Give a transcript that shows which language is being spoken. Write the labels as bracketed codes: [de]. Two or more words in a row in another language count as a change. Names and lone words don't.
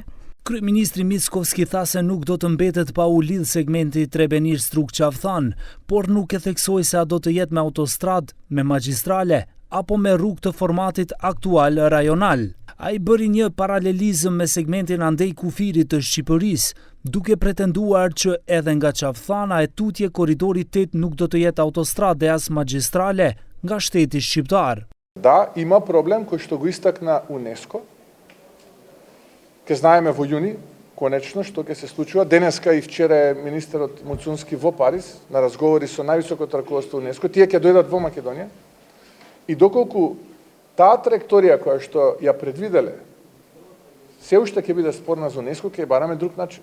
[sq] Kryeministri Mickoski tha se nuk do të mbetet pa u lidh segmenti Trebenir-Struk-Qavthan, por nuk e theksoi se a do të jetë me autostradë, me magjistrale apo me rrugë të formatit aktual rajonal. Ai bëri një paralelizëm me segmentin andej-kufirit të Shqipërisë, duke pretenduar që edhe nga Qavthana e tutje korridori 8 nuk do të jetë autostradë dhe as magjistrale nga shteti shqiptar. [mk] Да, има проблем кој што го истакна УНЕСКО. Ке знаеме во јуни, конечно, што ќе се случува. Денеска и вчера е министерот Муцунски во Париз на разговори со највисокото раководство УНЕСКО. Тие ќе дојдат во Македонија. И доколку таа траекторија која што ја предвиделе, се уште ќе биде спорна за УНЕСКО, ќе бараме друг начин.